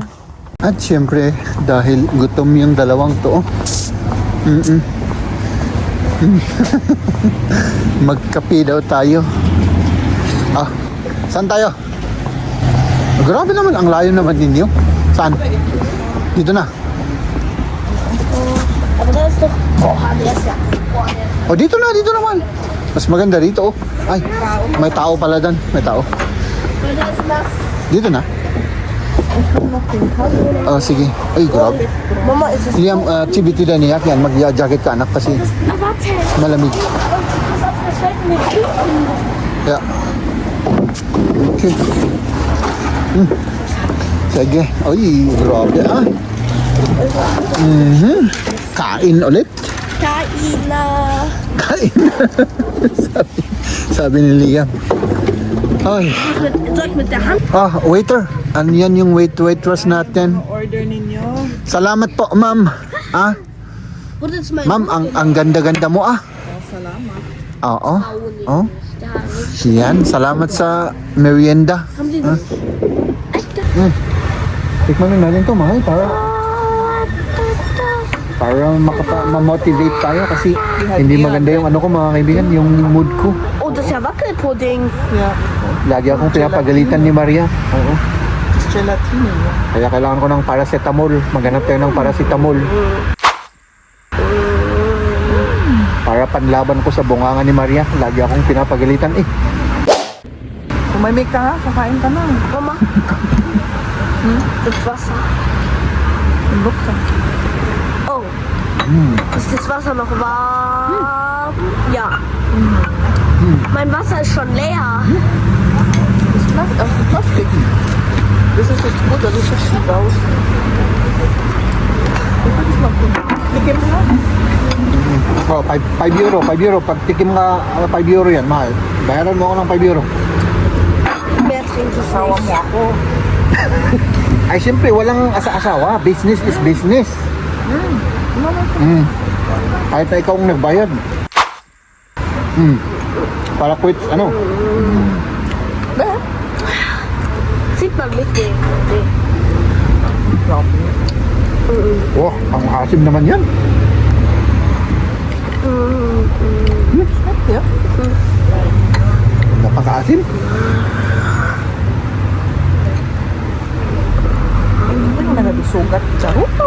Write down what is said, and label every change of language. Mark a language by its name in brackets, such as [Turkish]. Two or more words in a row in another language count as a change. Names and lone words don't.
[Filipino] At syempre, dahil gutom yung dalawang to, magkape daw tayo. Saan tayo? Grabe naman, ang layo naman ninyo. Saan? Dito na. [German] Aber da ist doch. Boah, der ist ja. Boah, der ist [Filipino] O dito naman. Mas maganda dito. Ay, may tao pala doon. May tao. [German] Weil da ist nass. [Filipino] Dito na. Sige. Ay, grabe. [German] Mama, ist es. [Filipino] Liam, Chibiti na niya. Yan, mag-jacket ka anak kasi [German] Warte. [Filipino] malamig. [German] Pass auf, das fällt mir nicht. Yeah. [Filipino] Okay. Sige. Ay, grabe ah. Kain ulit. Kain na. Kain. sabi ni Liam. Ay. [German] Soll ich mit der Hand? Waiter. [Filipino] Ano yan yung waitress natin? Order ninyo. Salamat po, ma'am. [German] Wo ist mein [Filipino] Ma'am, ang ganda-ganda mo Oh, salamat. Oo. Oh. [German] Da nicht. [Filipino] Yan, salamat sa merienda. [German] Haben Sie das? Echt? [Filipino] Tikman na natin to, mahal, para ma-motivate tayo kasi hindi maganda yung ano ko, mga kaibigan, yung mood ko. [German] Oh, das ist ja Wackelpudding. Yeah. [Filipino] Lagi akong pinapagalitan ni Maria. Oo. [English] It's gelatin. [Filipino] Kaya kailangan ko ng paracetamol. Maghanap tayo ng paracetamol. Para panlaban ko sa bunganga ni Maria. Lagi akong pinapagalitan eh. Umamig ka ha, kakain ka na. Mama. [German] Das Wasser. [Filipino] Buksan. Oh. [German] Ist das Wasser noch warm? Ja. Mein Wasser ist schon leer. Das ist Plastik. Das ist jetzt gut, das ist jetzt raus. [Filipino] Tikim mo. Oh, 5 euro. Pag tikim ka, 5 euro yan, mahal. Bayaran mo ako ng 5 euro. [German] Mehr trinke ich [Filipino] Sawa mo [German] nicht. [Filipino] ako. Ay, siyempre, walang asa-asawa. [English] Business is business. [Filipino] Kahit na ikaw ang nagbayad. Para quits, ano? [German] Sieht man mit dem. [Filipino] Oh, ang asim naman yan. Yeah. Napaka-asim. Ano na nabisugat? Charupam.